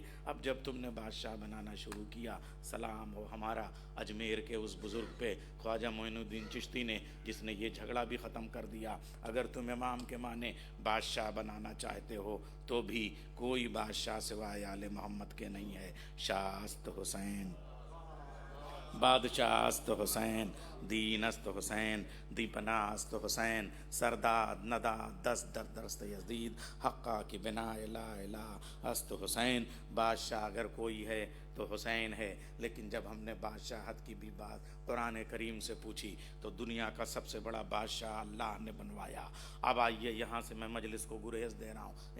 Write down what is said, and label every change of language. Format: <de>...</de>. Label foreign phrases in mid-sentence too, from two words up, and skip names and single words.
<ur>اب جب تم نے بادشاہ بنانا شروع کیا، سلام ہو ہمارا اجمیر کے اس بزرگ پہ خواجہ معین الدین چشتی نے، جس نے یہ جھگڑا بھی ختم کر دیا۔ اگر تم امام کے معنی بادشاہ بنانا چاہتے ہو تو بھی کوئی بادشاہ سوائے آل محمد کے نہیں ہے۔</ur> <fa>شاہ است حسین بادشاہ است حسین، دین است حسین، دیپنا است حسین، سرداد نداد دست در درست یزید، حقا کی بنا الہ الہ است حسین۔</fa> <ur>بادشاہ اگر کوئی ہے تو حسین ہے، لیکن جب ہم نے بادشاہت کی بھی بات قرآن کریم سے پوچھی تو دنیا کا سب سے بڑا بادشاہ اللہ نے بنوایا۔ اب آئیے یہاں سے میں مجلس کو گریز دے رہا ہوں۔</ur>